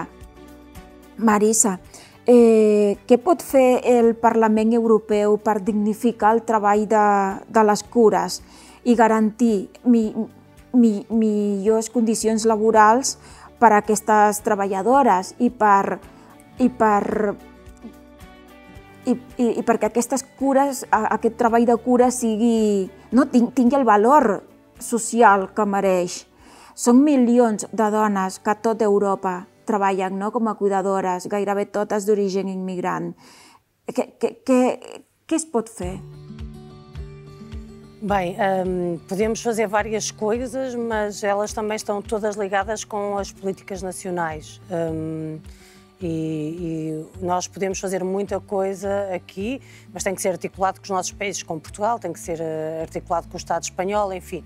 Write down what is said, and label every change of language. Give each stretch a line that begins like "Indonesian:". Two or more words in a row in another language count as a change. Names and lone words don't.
Catalan: Marisa, què pot fer el Parlament Europeu per dignificar el treball de les cures i garantir millors condicions laborals per a aquestes treballadores i perquè aquestes cures, aquest treball de cura tingui el valor social que mereix? Són milions de dones que a tota Europa treballen com a cuidadores, gairebé totes d'origen immigrant. Què es pot fer?
Portuguese: Bem, podemos fazer várias coisas, mas elas também estão todas ligadas com as políticas nacionais. E nós podemos fazer muita coisa aqui, mas tem que ser articulado com os nossos países, como Portugal, tem que ser articulado com o Estado espanhol, enfim.